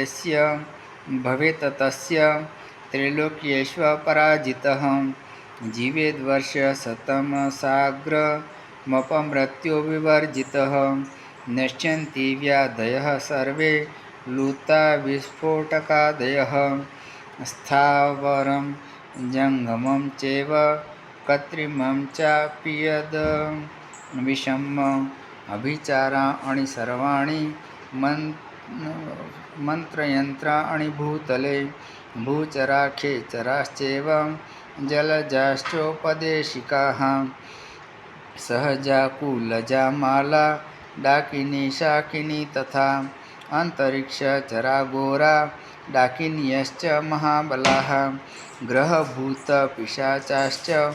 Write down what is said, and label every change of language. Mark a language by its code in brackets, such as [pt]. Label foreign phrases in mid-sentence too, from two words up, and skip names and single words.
[sa] तस्य त्रैलोक्येष्वपराजितः जीवेद्वर्षशतं साग्रमपमृत्युविवर्जितः नश्यन्ति व्याधयः सर्वे लुता विस्फोटकादयः स्थावरं जङ्गमं चैव कत्रिमं चापि यद विषम अभिचाराणि सर्वाणि मन्त्रयन्त्राणि भूतले भूचरा खेचराश्चैव जलजाश्चोपदेशिकाः सहजा कुलजा माला डाकिनी शाकिनी तथा अन्तरिक्षचरागोरा डाकिन्यश्च महाबलाः ग्रहभूत पिशाचाश्च